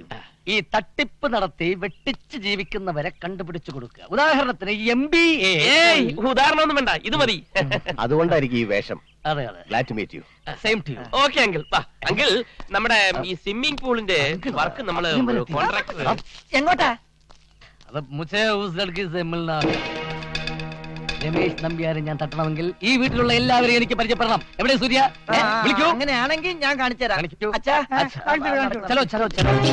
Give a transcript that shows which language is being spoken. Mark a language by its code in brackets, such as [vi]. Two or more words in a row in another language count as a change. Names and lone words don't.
[ml] ഈ തട്ടിപ്പ് നടത്തി വെട്ടിച്ച് ജീവിക്കുന്നവരെ കണ്ടുപിടിച്ചു കൊടുക്കുക. ഉദാഹരണത്തിന് MBA. ഉദാഹരണമൊന്നും വേണ്ട, ഇത് മതി. അതുകൊണ്ടായിരിക്കും ഈ വേഷം. അതെ അതെ, [en] glad to meet you. same to you. okay uncle. [ml] അങ്കിൾ, നമ്മുടെ ഈ [en] swimming pool [ml] വർക്ക് നമ്മള് കോൺട്രാക്ടർ. എങ്ങോട്ടാ? [hi] അത് മുझे उस लड़की से मिलना. [ml] രമേശ് നമ്പ്യാരെ ഞാൻ തട്ടണമെങ്കിൽ ഈ വീട്ടിലുള്ള എല്ലാവരെയും എനിക്ക് പരിചയപ്പെടണം. എവിടെ സൂര്യ? വിളിക്കൂ. അങ്ങനെയാണെങ്കിൽ ഞാൻ കാണിച്ചു തരാം. കാണിക്കൂ. അച്ഛാ, [hi] चलो चलो चलो.